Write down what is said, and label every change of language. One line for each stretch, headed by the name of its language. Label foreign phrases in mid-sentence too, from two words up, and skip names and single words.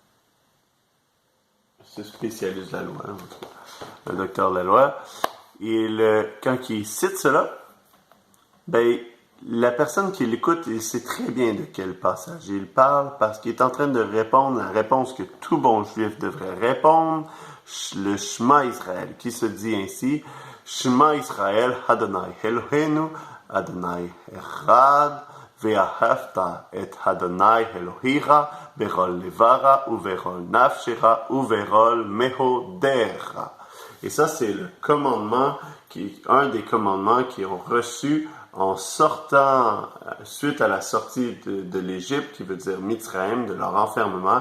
French: ce spécialiste de la loi, un docteur de la loi, quand il cite cela, la personne qui l'écoute, il sait très bien de quel passage il parle parce qu'il est en train de répondre à la réponse que tout bon juif devrait répondre, le Shema Israël, qui se dit ainsi,
Hebrew: שמע ישראל ה' אלהינו ה' אחד ואהבת את ה' אלהיך בכל לבבך ובכל נפשך ובכל מאדך.
French: Et ça, c'est le commandement, un des commandements qu'ils ont reçu en sortant, suite à la sortie de l'Égypte, qui veut dire Mitzrayim, de leur enfermement.